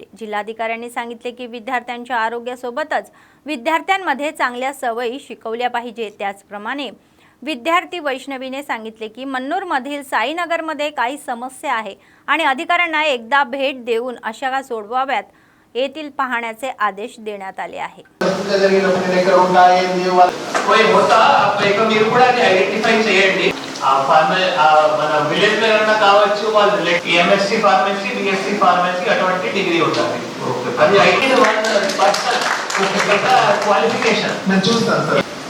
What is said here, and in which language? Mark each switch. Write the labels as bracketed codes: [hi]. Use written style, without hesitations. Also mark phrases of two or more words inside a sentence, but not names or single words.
[mr] जिल्हाधिकाऱ्यांनी सांगितले की विद्यार्थ्यांच्या आरोग्यासोबतच विद्यार्थ्यांमध्ये चांगल्या सवयी शिकवल्या पाहिजे। त्याचप्रमाणे विद्यार्थी वैष्णवीने सांगितले की मन्नूरमधील साईनगरमध्ये काही समस्या आहे आणि अधिकाऱ्यांना एकदा भेट देऊन अशा सोडवाव्यात येथील पाहण्याचे आदेश देण्यात आले आहे। [te] విలేజ్ కావచ్చు వాళ్ళు [en] MSc Pharmacy BSc Pharmacy [te] అటువంటి డిగ్రీ ఉంటుంది అది [en] IT qualification [te] నేను చూస్తాను సార్